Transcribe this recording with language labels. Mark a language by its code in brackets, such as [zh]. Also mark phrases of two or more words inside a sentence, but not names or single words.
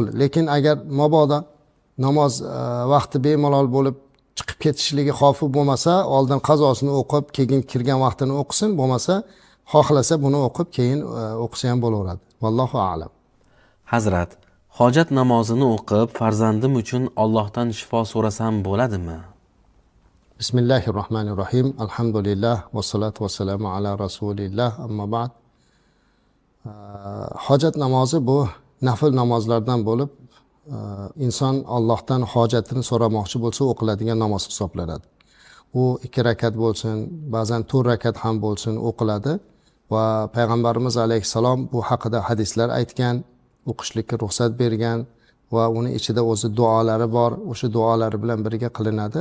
[uz] Lekin agar mabodo namoz vaqti bemalol bo'lib chiqib ketishligi xavfi bo'lmasa, oldin qazosini o'qib, keyin kirgan vaqtini o'qisin, bo'lmasa xohlasa buni o'qib keyin o'qisa ham bo'laveradi. [ar] والله أعلم. [uz] Hazrat, hojat namozini o'qib farzandim uchun Allohdan shifo so'rasam bo'ladimi? [ar] Bismillahirrohmanirrohim. الحمد لله والصلاة والسلام على رسول الله. أما بعد. [uz] Hojat namozi bu nafl namozlardan bo'lib, inson Allohdan hojatini so'ramoqchi bo'lsa o'qiladigan namoz hisoblanadi. u 2 rakat bo'lsin, ba'zan 4 rakat ham bo'lsin o'qiladi va payg'ambarimiz alayhissalom bu haqida hadislar aytgan, o'qishlikka ruxsat bergan va uni ichida o'zi duolari bor, o'sha duolari bilan birga qilinadi.